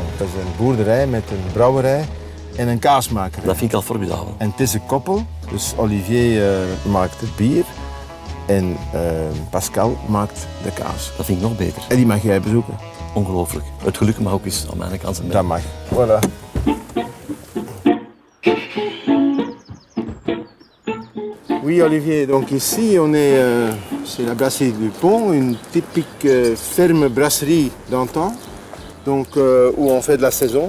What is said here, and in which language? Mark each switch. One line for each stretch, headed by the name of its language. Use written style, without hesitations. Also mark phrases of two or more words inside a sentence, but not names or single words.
Dutch: Dat is een boerderij met een brouwerij en een kaasmakerij. Dat vind ik al formidabel. En het is een koppel, dus Olivier maakt het bier en Pascal maakt de kaas. Dat vind ik nog beter. En die mag jij bezoeken. Ongelooflijk. Het geluk mag ook eens aan mijn kant zijn. Dat mag. Voilà.
French: Oui Olivier, donc ici on est c'est la brasserie Dupont, une typique ferme brasserie d'antan, donc où on fait de la saison.